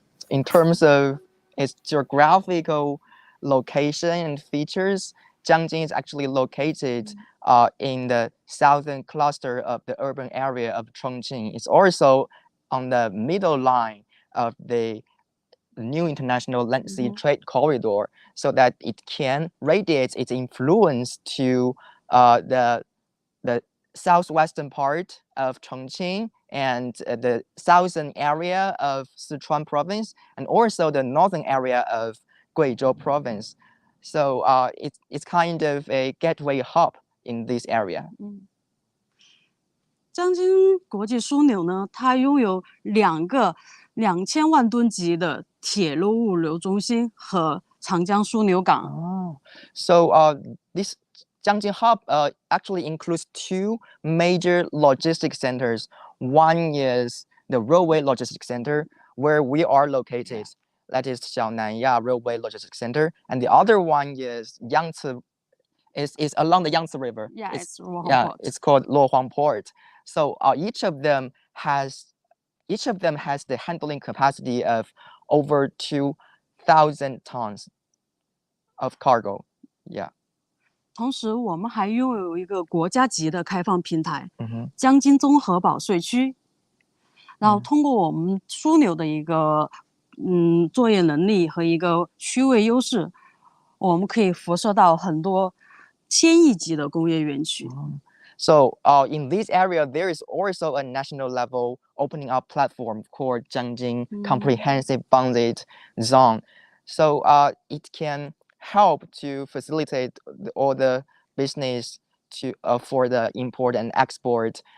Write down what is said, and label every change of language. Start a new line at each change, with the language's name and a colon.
English: In terms of its geographical location and features, Jiangxing is actually located in the southern cluster of the urban area of Chongqing. It's also on the middle line of the new international land sea trade corridor, so that it can radiate its influence to the southwestern part of Chongqing and the southern area of Sichuan province, and also the northern area of Guizhou province. So it's kind of a gateway hub in this area.
Chinese: 江津国际枢纽呢，它拥有2个2000万吨级的铁路物流中心和长江枢纽港。
English: So this Jiangxing hub actually includes 2 major logistics centers. One is the railway logistics center, where we are located. That is Xiaonanya Railway Logistics Center, and the other one is Yangtze. Is along the Yangtze River. Yeah, it's Luohuang Port. It's called Luohuang Port. So each of them has the handling capacity of over 2,000 tons of cargo. Yeah.
Chinese: 同时，我们还拥有一个国家级的开放平台——江津综合保税区。然后，通过我们枢纽的一个作业能力和一个区位优势，我们可以辐射到很多千亿级的工业园区。
English: So in this area, there is also a national level opening up platform called Jiangxing Comprehensive Bounded Zone. So it can help to facilitate all the business for the import and export.